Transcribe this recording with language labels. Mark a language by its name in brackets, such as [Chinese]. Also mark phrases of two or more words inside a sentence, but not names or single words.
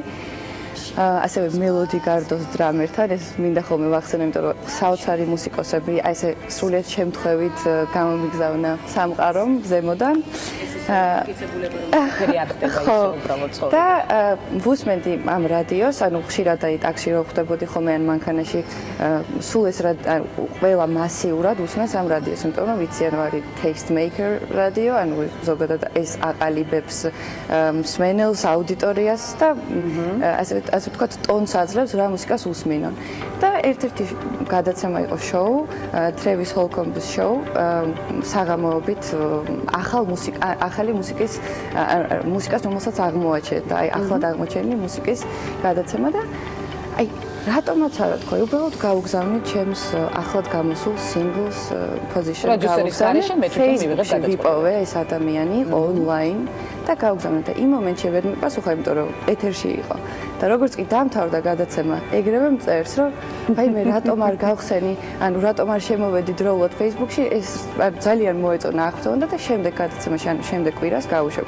[Georgian] ასევე მელოდი გარდოს დრამერთან ეს მინდა ხოლმე ვახსენო, იმიტომ რომ საოცარი მუსიკოსები აი ესე სრულიად შემთხვევით გამომიგზავნა სამყარომ ზემოდან. და ვუსმენდი ამ რადიოს, ანუ ხშირად აი ტაქსში რო ხვდებოდი ხოლმე ან მანქანაში, სულ ეს ყველა მასიურად უსმენს ამ რადიოს, იმიტომ რომ ვიციან რომ არის [English] taste maker [Georgian] რადიო, ანუ ზოგადად ეს აყალიბებს მსმენელს, აუდიტორიას და ასე ვთქვათ, ტონს აძლევს რა მუსიკას უსმინონ. და ერთ-ერთი გადაცემა იყო შოუ, [English] Travis Holcomb's show, [Georgian] საღამოობით ახალი მუსიკას რომელსაც აღმოაჩენდა, აი ახლად აღმოჩენილი მუსიკის გადაცემა და აი რატომაც არა თქვა, უბრალოდ გავუგზავნით ჩემს ახლად გამოსულ [English] singles position [Georgian] Facebook-ში ვიპოვე ეს ადამიანი online და გავუგზავნეთ და იმ მომენტში ვერ მიპასუხა, იმიტომ რომ ეთერში იყო. და როგორც კი დამთავრდა გადაცემა, ეგრევე მწერს, რომ აი მე რატომ არ გავხსენი, ანუ რატომ არ შემოვედი დროულად Facebook-ში, ეს ძალიან მოეწონა აღწევნა და შემდეგ გადაცემაში, ანუ შემდეგ კვირას გავუშვებ.